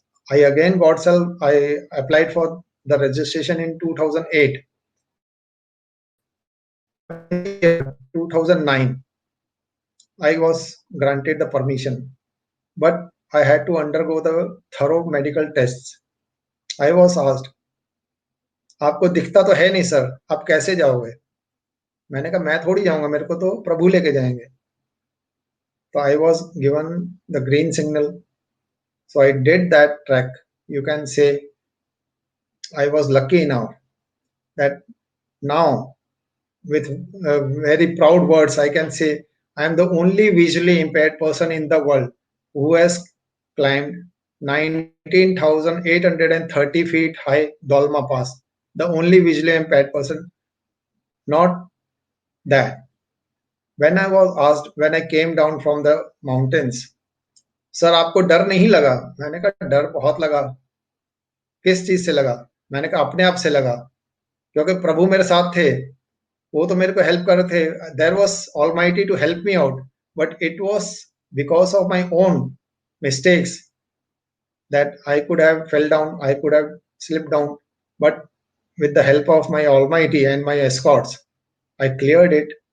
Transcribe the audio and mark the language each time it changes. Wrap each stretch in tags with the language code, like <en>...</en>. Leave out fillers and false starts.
<en>I again I applied for the registration in 2008. 2009. I was granted the permission, but I had to undergo the thorough medical tests. I was asked,</en> <hi>आपको दिखता तो है नहीं sir, आप कैसे जाओगे? मैंने कहा मैं थोड़ी जाऊंगा, मेरे को तो प्रभु लेके जाएंगे.</hi> <en>So I was given the green signal. So I did that trek. You can say I was lucky enough that now, with very proud words, I can say I am the only visually impaired person in the world who has climbed 19,830 feet high Dolma Pass. The only visually impaired person. Not that. When I was asked, when I came down from the mountains,</en> <hi>sir आपको डर नहीं लगा? मैंने कहा डर बहुत लगा. किस चीज से लगा? मैंने कहा अपने आप से लगा, क्योंकि प्रभु मेरे साथ थे, वो तो मेरे को हेल्प कर रहे थे.</hi> <en>There was almighty to help me out, but it was because of my own mistakes that I could have fell down, I could have slipped down, but with the help of my Almighty and my escorts, I cleared it.</en>